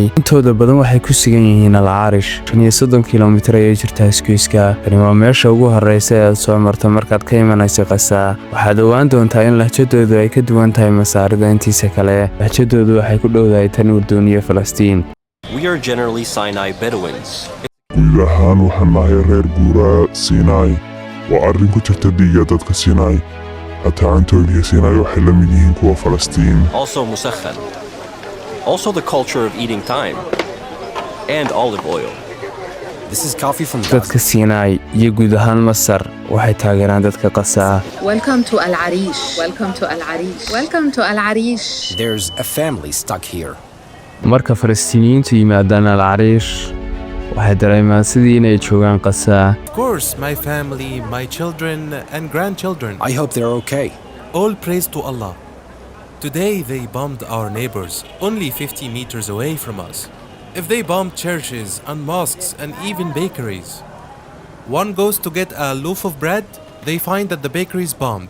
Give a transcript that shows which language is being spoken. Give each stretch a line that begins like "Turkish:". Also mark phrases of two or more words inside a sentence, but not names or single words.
Somali: intooda badan waxay ku sugan yihiin Al-Arish, 30 kiiloomitir ayay jirtaa iskuyska. Tani waa meesha ugu horreysa ee aad soo marto markaad ka imanayso Qasa. waxaad ogaan doontaa in lahjadoodu ay ka duwan tahay Masaarida intiisa kale. lahjadoodu waxay ku dhowdahay tan Urdun iyo Falastiin.
English: We are generally Sinai Bedouins.
Somali: guud ahaan waxaan nahay reer guuraa Siinay. waa arrin ku jirta dhiigga dadka Siinay. xataa cuntooyinka Siinay waxay la mid yihiin kuwa Falastiin.
English: Also musakhan. Also the culture of eating thyme and olive oil. This is coffee from
Somali: dadka Siinay iyo guud ahaan Masar waxay taageeraan dadka Qasa.
English: Welcome to Al-Arish. Welcome to Al-Arish. Welcome to Al-Arish. There's a family stuck here.
Somali: marka Falastiiniyiintu yimaadaan Al-Arish, waxay dareemaan sidii inay joogaan Qasa.
English: Of course, my family, my children and grandchildren. I hope they're okay. All praise to Allah. Today they bombed our neighbors, only 50 meters away from us. If they bombed churches and mosques and even bakeries, one goes to get a loaf of bread, they find that the bakery is bombed.